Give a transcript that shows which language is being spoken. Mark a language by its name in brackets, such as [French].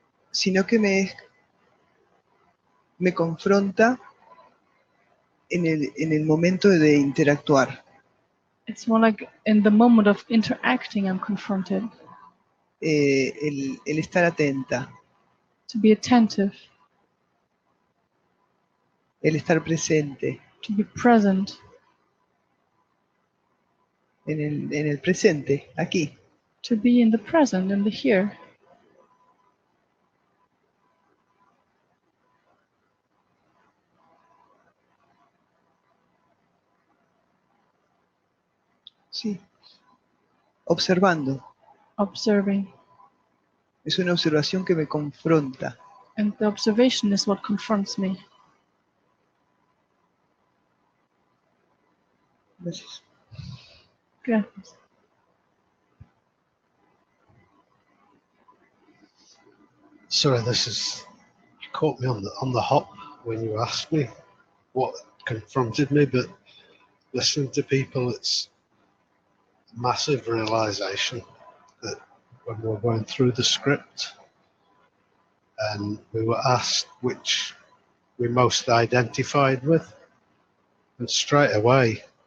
[Spanish] sino que me confronta en el momento de interactuar. [English] It's more like in the moment of interacting, I'm confronted. [Spanish] El estar atenta, [English] To be attentive, [Spanish] el estar presente, [English] to be present, [Spanish] en el presente, aquí. [English] to be in the present, in the here. [Spanish] Sí. Observando. [English] Observing. [Spanish] Es una observación que me confronta. [English] And the observation is what confronts me. [Spanish] Gracias. Gracias. [English] Sorry, you caught me on the hop when you asked me what confronted me, but listening to people, it's a massive realization that when we were going through the script and we were asked which we most identified with, and straight away